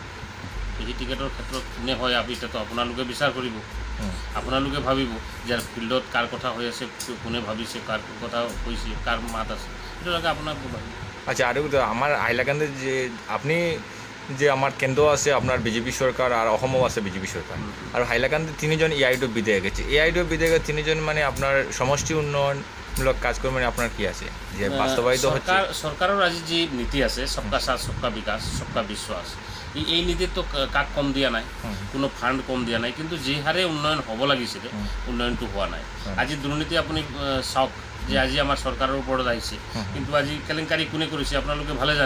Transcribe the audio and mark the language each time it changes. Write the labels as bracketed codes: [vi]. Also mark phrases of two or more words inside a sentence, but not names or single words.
[as] এই টিকেটৰ ক্ষেত্ৰত কোনে হয় এতিয়াতো আপোনালোকে বিচাৰ কৰিব, আপোনালোকে ভাবিব যে ফিল্ডত কাৰ কথা হৈ আছে, কোনে ভাবিছে, কাৰ কথা কৈছে, কাৰ মাত আছে, এইটোলৈকে আপোনাক ভাবিব। আচ্ছা, আৰু আমাৰ হাইলাকান্দিত যে আপুনি যে আমাৰ কেন্দ্ৰ আছে আপোনাৰ বিজেপি চৰকাৰ আৰু অসমও আছে বিজেপি চৰকাৰ, আৰু হাইলাকান্দিত 3জন AID বিধায়ক আছে। AID বিধায়ক 3জন মানে আপোনাৰ সমষ্টি উন্নয়নমূলক কাজকর্ম মানে [bn] আপনার কি আছে যে বাস্তবায়িত হচ্ছে? [as] সরকারের আজি যে নীতি আছে, [hi] सबका साथ सबका विकास सबका विश्वास, [as] এই নীতিত তো কাক কম দিয়া নাই, কোনো ফান্ড কম দিয়া নাই, কিন্তু যে হারে উন্নয়ন হব লাগিছিল উন্নয়নটো হোৱা নাই। আজি দুর্নীতি আপুনি চাওক যে আজি আমাৰ সরকারের ওপৰত আহিছে, কিন্তু আজি কেলেংকাৰী কোনে কৰিছে আপোনালোকে ভালে জানে।